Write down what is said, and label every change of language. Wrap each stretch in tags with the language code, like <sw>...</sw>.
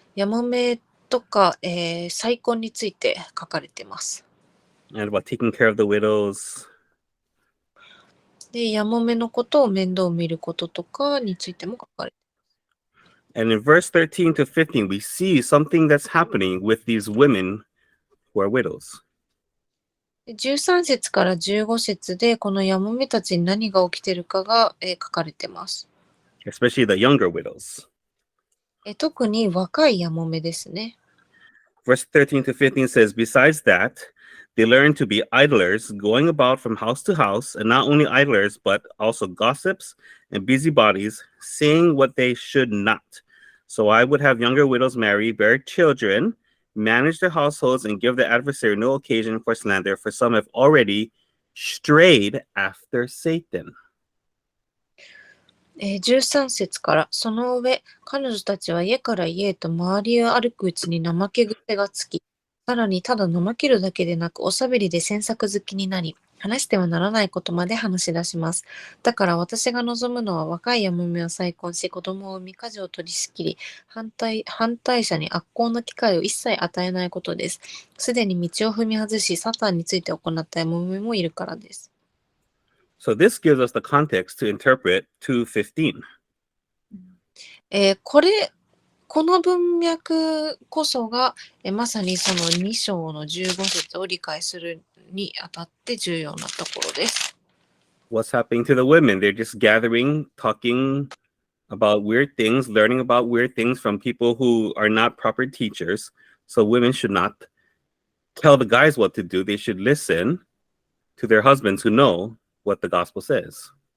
<ja>やもめとか、再婚について書かれています。</ja> <en>And about taking care of the widows.</en> <ja>で、やもめのことを面倒を見ることとかについても書かれています。</ja> <en>And in verse 13 to 15, we see something that's happening with these women who are widows.</en> <ja>13節から15節で、このやもめたちに何が起きているかが、書かれています。</ja> <en>Especially the younger widows.</en> <ja>特に若いやもめですね。</ja> <en>Verse 13 to 15 says, besides that, they learn to be idlers, going about from house to house, and not only idlers, but also gossips and busybodies, saying what they should not. So I would have younger widows marry, bear children, manage their households, and give the adversary no occasion for slander, for some have already strayed after Satan.</en> <ja>13節から、その上、彼女たちは家から家へと周りを歩くうちに怠け癖がつき、さらにただ怠けるだけでなく、おしゃべりで詮索好きになり、話してはならないことまで話し出します。だから私が望むのは、若いやもめを再婚し、子供を産み、家事を取り仕切り、反対者に悪行の機会を一切与えないことです。すでに道を踏み外し、サタンについて行ったやもめもいるからです。</ja> <en>So this gives us the context to interpret 2:15.</en> <ja>この文脈こそが、まさにその2章の15節を理解するにあたって重要なところです。</ja> <en>What's happening to the women? They're just gathering, talking about weird things, learning about weird things from people who are not proper teachers. So women should not tell the guys what to do. They should listen to their husbands who know what the gospel says.</en>